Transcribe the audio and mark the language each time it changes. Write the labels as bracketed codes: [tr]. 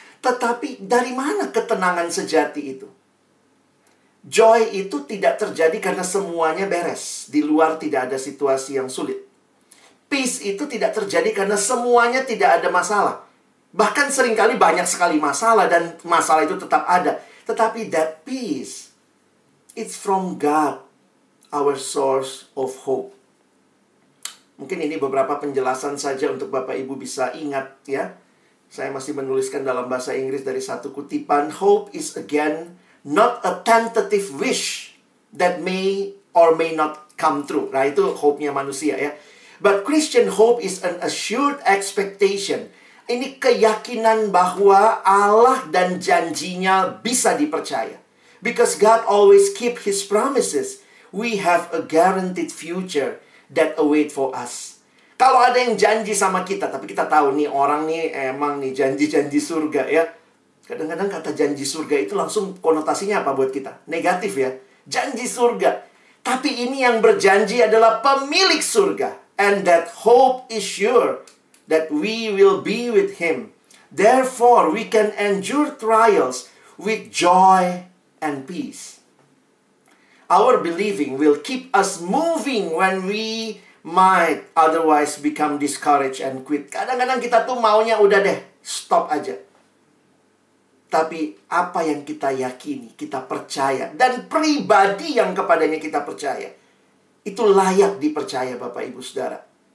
[id] Tetapi dari mana ketenangan sejati itu? Joy itu tidak terjadi karena semuanya beres. Di luar tidak ada situasi yang sulit. Peace itu tidak terjadi karena semuanya tidak ada masalah. Bahkan seringkali banyak sekali masalah dan masalah itu tetap ada. Tetapi [en] that peace, it's from God, our source of hope. [id] Mungkin ini beberapa penjelasan saja untuk Bapak Ibu bisa ingat ya. Saya masih menuliskan dalam bahasa Inggris dari satu kutipan. [en] Hope is again not a tentative wish that may or may not come true. [id] Nah, itu hope-nya manusia ya. [en] But Christian hope is an assured expectation. [id] Ini keyakinan bahwa Allah dan janjinya bisa dipercaya. [en] Because God always keep His promises. We have a guaranteed future that await for us. [id] Kalau ada yang janji sama kita, tapi kita tahu nih orang nih emang nih janji-janji surga ya. Kadang-kadang kata janji surga itu langsung konotasinya apa buat kita? Negatif ya. Janji surga. Tapi ini yang berjanji adalah pemilik surga. [en] And that hope is sure that we will be with Him. Therefore, we can endure trials with joy and peace. Our believing will keep us moving when we might otherwise become discouraged and quit. [id] Kadang-kadang kita tuh maunya udah deh, stop aja. Tapi apa yang kita yakini, kita percaya, dan pribadi yang kepadanya kita percaya, itu layak dipercaya Bapak Ibu Saudara.